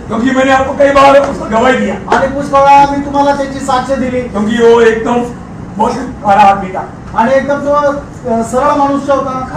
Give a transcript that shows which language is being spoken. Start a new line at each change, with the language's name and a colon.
Hindi: क्योंकि मैंने आपको कई बार उसको गवाही दिया,
Marathi: आणि पुष्कळ वेळा मी तुम्हाला त्याची साक्ष दिली.
Hindi: क्योंकि वो एकदम बहुत खरा आदमी था.
Marathi: आणि एकदम तो सरळ मनुष्य होता.